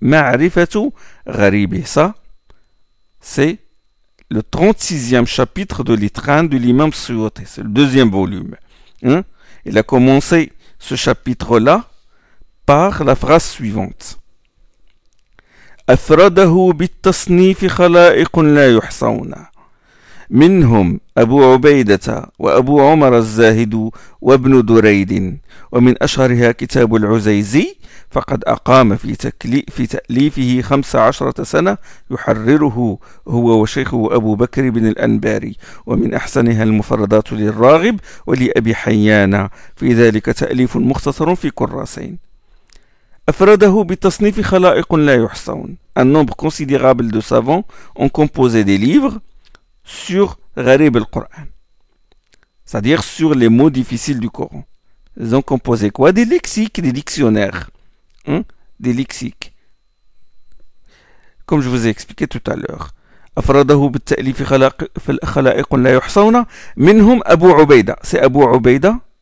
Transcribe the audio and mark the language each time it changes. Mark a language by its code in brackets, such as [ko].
[fr] Ma'rifatu gharibi, ça, c'est le 36e chapitre de l'Itran de l'imam Suyuti, c'est le 2e volume. Il a commencé ce chapitre-là par la phrase suivante. [ar] أفرده بالتصنيف خلائق لا يحصون منهم أبو عبيدة وأبو عمر الزاهد وابن دريد ومن أشهرها كتاب العزيزي فقد أقام في تأليفه 15 سنة يحرره هو وشيخه أبو بكر بن الأنباري ومن أحسنها المفردات للراغب ولأبي حيان في ذلك تأليف مختصر في كراسين. أفرده بتصنيف خلائق لا يحصون. [fr] Un nombre considérable de savants ont composé des livres sur Gharib al-Qur'an, c'est-à-dire sur les mots difficiles du Coran. Ils ont composé quoi? Des lexiques, des dictionnaires. Des lexiques. Comme je vous ai expliqué tout à l'heure. [ar] أفرده بالتأليف خلائق لا يحصون منهم أبو عبيدة. C'est Abu Ubaida